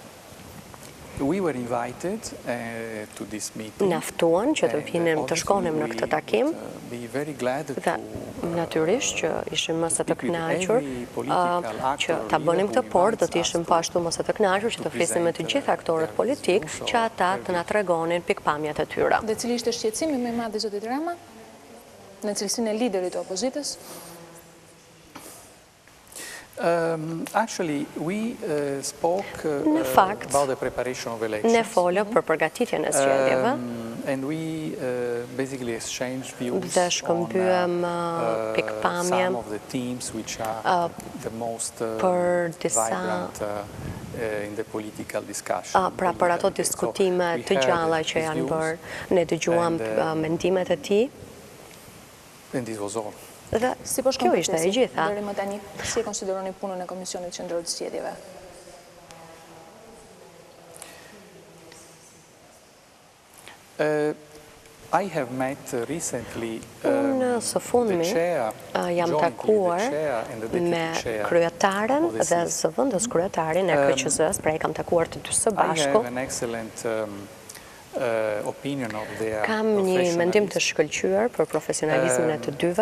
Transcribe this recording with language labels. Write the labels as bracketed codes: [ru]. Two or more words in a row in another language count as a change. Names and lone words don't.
[sq] Naftuan që të vinim të shkonim në këtë takim dhe natyrisht që ishim më së të kënaqur që ta bënim këtë, por do të ishim po ashtu më së të kënaqur që të flisnim me të gjithë aktorët politik që ata të na tregonin pikpamjet e tyre. Dhe cili ishte shqetësimi më i madh i zotit Rama në cilësinë e liderit të opozitës? [en] Actually, we spoke about the preparation of elections. [sq] Ne folëm për përgatitjen e zgjedhjeve. [en] And we basically exchanged views [sq] dhe shkëmbyem pikpamje [en] some of the teams which are the most vibrant in the political discussion. [sq] Pra për ato diskutime të gjalla që janë bërë, ne dëgjuam mendimet e tij. [en] And this was all. [sq] Dhe kjo ishte e gjitha. Deri më tani, si e konsideroni punën e Komisionit Qendror të Zgjedhjeve? [en] I have met recently [sq] unë së fundmi jam takuar me kryetaren dhe zëvendës kryetarin e KQZ-s, pra i kam takuar të dy së bashku. Kam një mendim të shkëlqyer për profesionalizmin e të dyve.